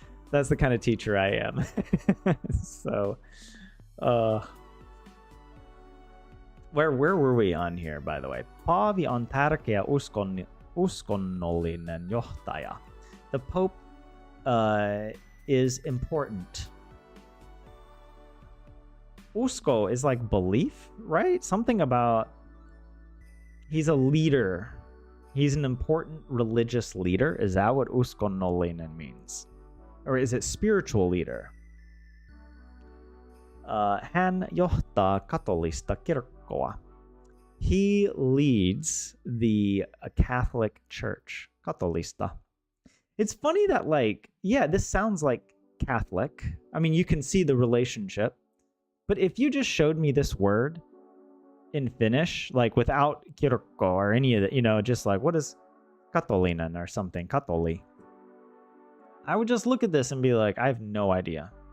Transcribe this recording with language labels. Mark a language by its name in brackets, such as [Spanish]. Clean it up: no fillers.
[English] That's the kind of teacher I am. So, where were we on here, by the way? [Finnish] Paavi on tärkeä uskonnollinen johtaja. [English] The Pope is important. Usko is like belief, right? Something about he's a leader. He's an important religious leader. Is that what uskonnollinen means? Or is it spiritual leader? [Finnish] Hän johtaa katolista kirkkoa. [English] He leads the Catholic Church. [Finnish] Katolista. [English] It's funny that, this sounds like Catholic. I mean, you can see the relationship. But if you just showed me this word in Finnish, without kirkko or any of the, just what is katolinen or something, katoli, I would just look at this and be like, I have no idea.